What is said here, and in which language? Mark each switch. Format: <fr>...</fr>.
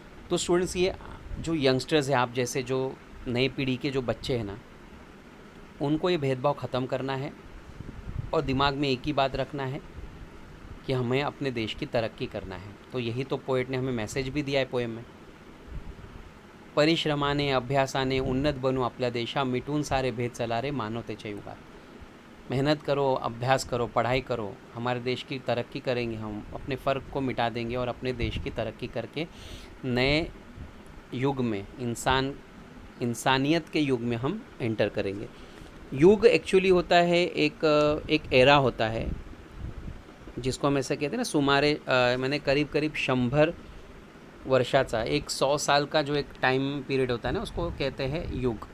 <hi>तो स्टूडेंट्स, ये जो यंगस्टर्स हैं, आप जैसे जो नई पीढ़ी के जो बच्चे हैं ना, उनको ये भेदभाव ख़त्म करना है और दिमाग में एक ही बात रखना है कि हमें अपने देश की तरक्की करना है। तो यही तो पोएट ने हमें मैसेज भी दिया है पोएम में।</hi> <mr>परिश्रमाने अभ्यासाने उन्नत बनू आपल्या देशा, मिटून सारे भेद चलारे मानवतेच्या युगात।</mr> <hi>मेहनत करो, अभ्यास करो, पढ़ाई करो, हमारे देश की तरक्की करेंगे, हम अपने फ़र्क को मिटा देंगे और अपने देश की तरक्की करके नए युग में, इंसानियत के युग में हम एंटर करेंगे। युग एक्चुअली होता है एक एरा होता है जिसको हम ऐसे कहते हैं ना, सुमारे मैंने करीब 100 वर्षाचा, 100 साल का जो एक टाइम पीरियड होता है ना, उसको कहते हैं युग।</hi>